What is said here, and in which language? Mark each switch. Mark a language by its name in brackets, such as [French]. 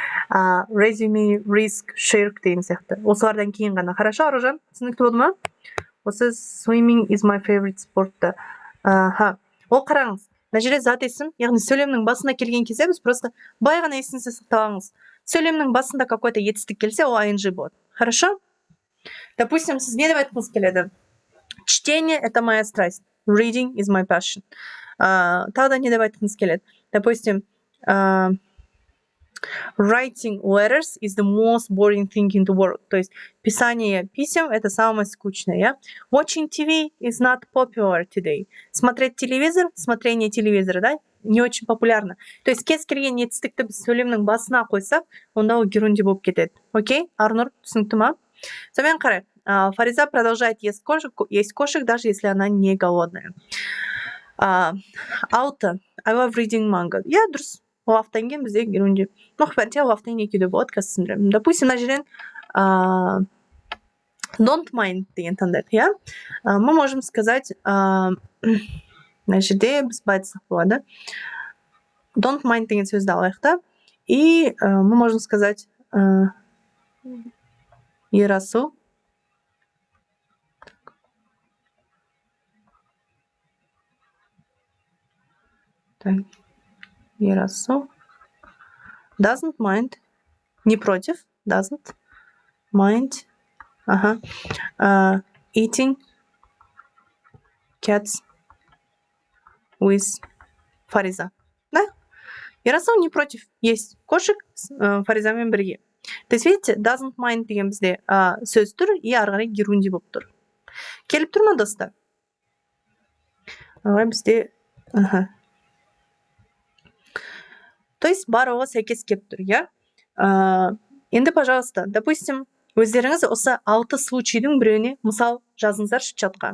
[English] Resume, risk, shirk деген сияқты. [Kazakh] Осылардан кейін ғана. [Russian] Хорошо, [Kazakh] Аружан? Түсінікті болды ма? [English] Осы swimming is my favorite sport. [Kazakh] Ол қараңыз. Мына жерде зат есім, яғни сөйлемнің басына келген кезде біз просто былай ғана есіңізде сақтағаныңыз. Сөйлемнің басында [Russian] какой-то [Kazakh] етістік келсе, ол ing болады. [Russian] Хорошо? Допустим, [Kazakh] сіз не деп айтқыңыз келеді? [Russian] Чтение – это моя страсть. [English] Reading is my passion. [Kazakh] Тағы да не деп айтқыңыз келеді? [English] Допустим, writing letters is the most boring thing in the world. [Russian] То есть писание писем – это самое скучное. [English] Yeah? Watching TV is not popular today. [Russian] Смотреть телевизор, смотрение телевизора, да? Не очень популярно. [Kazakh] То есть кез келген етістікті біз сөйлемнің басына қойсақ, онда ол герунди болып кетеді. Окей? Арнұр, түсінікті ма? Сонымен қарайық. [Russian] Фариза продолжает есть кошек, даже если она не голодная. [English] Алты. I love reading manga. [Kazakh] Я дұрыс. Лафтан кейін бізде герунди. Мұхбәнте лафтан екеуде болады, қазір түсіндіремін. Допустим, мына жерден [English] don't mind [Kazakh] деген таңдайық, иә? [Russian] Мы можем сказать, [Kazakh] мына жерде біз байтсақ болады. Don't mind деген сөзді алайық та. [Russian] И мы можем сказать Ерасыл. Так. Ерасыл. [English] Doesn't mind. [Russian] Не против. [English] Doesn't mind. Eating cats with Фариза. [Russian] Да? Ерасыл не против. Есть кошек с [Kazakh] Фаризамен бірге. [Russian] То есть, видите, [English] doesn't mind [Kazakh] деген бізде сөз тұр, и ары қарай герунди болып тұр. Келіп тұр ма, достар? Бізде... То есть барлығы сәйкес келіп тұр, иә? Енді, [Russian] пожалуйста, допустим, [Kazakh] өздеріңіз осы 6 случайдың біреуіне мысал жазыңыздаршы чатқа.